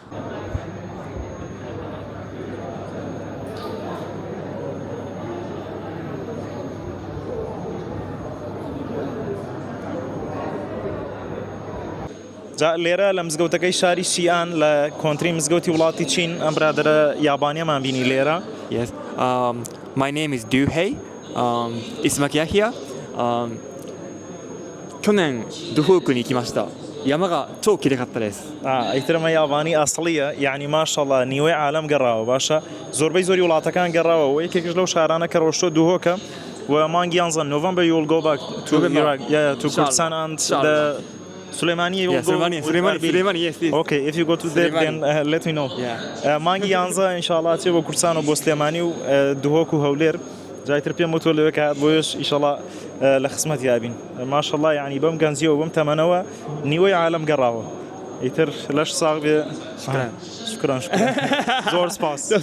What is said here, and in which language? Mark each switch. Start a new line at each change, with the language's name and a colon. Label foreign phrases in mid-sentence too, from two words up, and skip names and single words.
Central Kurdish: لێرە لە مزگەوتەکەی شاری شیئان لە کۆنتری مزگەوتی وڵاتی چین ئەم برادرە یابانیەمان بینی لێرە
English: Yes. My name is Duhei. Ismaki Yahya.
Japanese: 去年ドフークに行きました。山が超綺麗かったです。
Central Kurdish: ئەیترمە یابانی ئاسڵیە یعنی ماشەڵڵا نیوەی عالەم گەڕاوە باشە زۆربەی زۆری وڵاتەکان گەڕاوە و یەکێکش لەو شارانە کە ڕۆشتۆ دوهۆکە و مانگی یانزە نۆڤەمبەر
English: you will go back to Iraq to Kurdistan and the Suleimani will go Suleimani, yes. Okay, if you go to there then let me know.
Central Kurdish: مانگی یانزە ئینشاءڵڵا چێ بۆ کوردستان و بۆ سلێمانی و دوهۆک و هەولێر جایتر پێم وتۆ لەوێ کات بۆیش ئینشاءڵڵا لە خزمەت یابین ماشەڵڵا یعنی بەم گەنجیەوە بەم تەمەنەوە نیوەی عالەم گەڕاوە ئیتر لەش ساغ بێ شکران زۆر سپاس